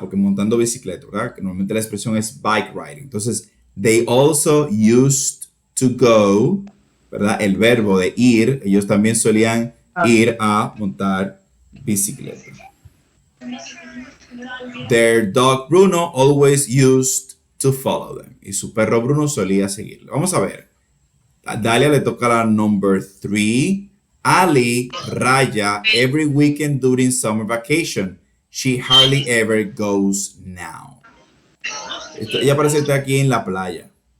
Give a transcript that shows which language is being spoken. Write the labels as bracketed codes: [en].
[es] Porque montando bicicleta, ¿verdad? Que normalmente la expresión es bike riding. [en] Entonces, they also used to go, [es] ¿verdad? El verbo de ir, ellos también solían ir a montar bicicleta. [en] Their dog Bruno always used to follow them. [es] Y su perro Bruno solía seguirlo. Vamos a ver. A Dalia le toca la number 3. [en] Ali raya every weekend during summer vacation. She hardly ever goes now. [es] Ella parece estar aquí en la playa.